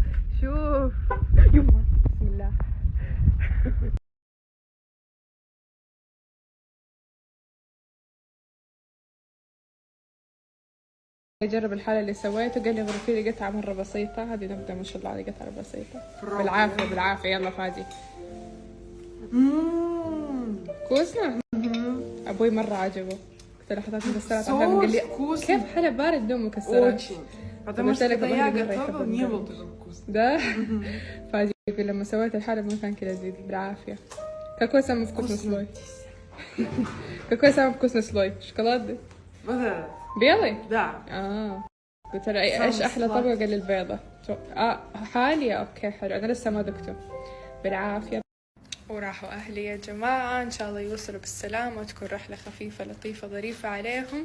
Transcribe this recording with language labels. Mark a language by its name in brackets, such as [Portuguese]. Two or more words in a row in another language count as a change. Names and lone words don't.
[Arabic] شوف. يما بسم الله. يجرب الحالة اللي سويته. قال لي غرفي لي قطعة مرة بسيطة. هذه نبدأ ما شاء الله على قطعة بسيطة. بالعافية يلا فادي. كوسنا. أبوي مرة عجبه. قلت له حطيت مكسرات عشان قال لي كيف حلى بارد بدون مكسرات. [Russian] Потому что когда я готовила, не был такой вкусный. Да? [Arabic] فادي لما سويت الحالة ما كان كذا زيد بالعافية. [Russian] Какой самый вкусный слой? Какой самый вкусный слой? [Arabic] شوكولاتة. بيضي؟ [Russian] Да. [Arabic] قلت له ايش احلى طبقة؟ قال لي البيضة. حالية اوكي حلو. انا لسه ما ذقته. بالعافية. وراحوا اهلي يا جماعة. ان شاء الله يوصلوا بالسلامة وتكون رحلة خفيفة لطيفة ظريفة عليهم.